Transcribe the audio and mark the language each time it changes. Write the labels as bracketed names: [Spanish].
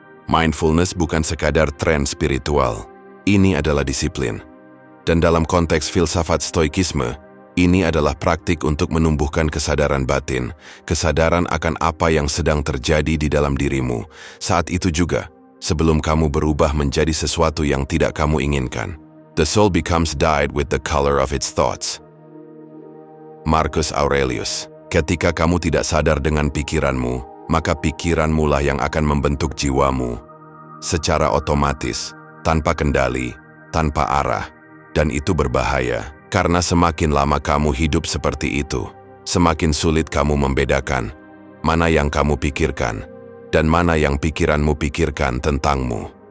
[Indonesian] Mindfulness bukan sekadar tren spiritual. Ini adalah disiplin. Dan dalam konteks filsafat stoikisme, ini adalah praktik untuk menumbuhkan kesadaran batin, kesadaran akan apa yang sedang terjadi di dalam dirimu. Saat itu juga, sebelum kamu berubah menjadi sesuatu yang tidak kamu inginkan. [English] The soul becomes dyed with the color of its thoughts. [Indonesian] Marcus Aurelius. Ketika kamu tidak sadar dengan pikiranmu, maka pikiranmu lah yang akan membentuk jiwamu. Secara otomatis, tanpa kendali, tanpa arah. Dan itu berbahaya, karena semakin lama kamu hidup seperti itu, semakin sulit kamu membedakan mana yang kamu pikirkan dan mana yang pikiranmu pikirkan tentangmu.